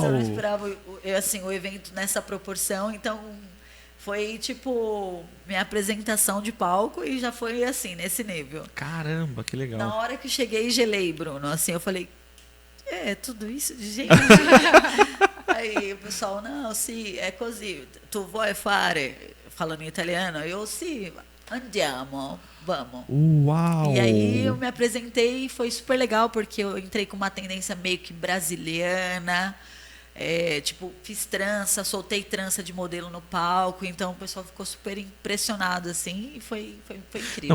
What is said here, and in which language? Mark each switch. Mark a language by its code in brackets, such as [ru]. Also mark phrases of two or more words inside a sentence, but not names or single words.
[pt] Eu não esperava assim, o evento nessa proporção, então... Foi, tipo, minha apresentação de palco e já foi, assim, nesse nível. Caramba, que legal. Na hora que eu cheguei, gelei, Bruno. Assim, eu falei, tudo isso de gente? Aí o pessoal, não, [it] sì, è così. Tu vuoi fare, [pt] falando em italiano, eu, [it] sì, andiamo, [pt] vamos. Uau! E aí eu me apresentei e foi super legal, porque eu entrei com uma tendência meio que brasiliana. Tipo, fiz trança, soltei trança de modelo no palco, então o pessoal ficou super impressionado, assim, e foi incrível.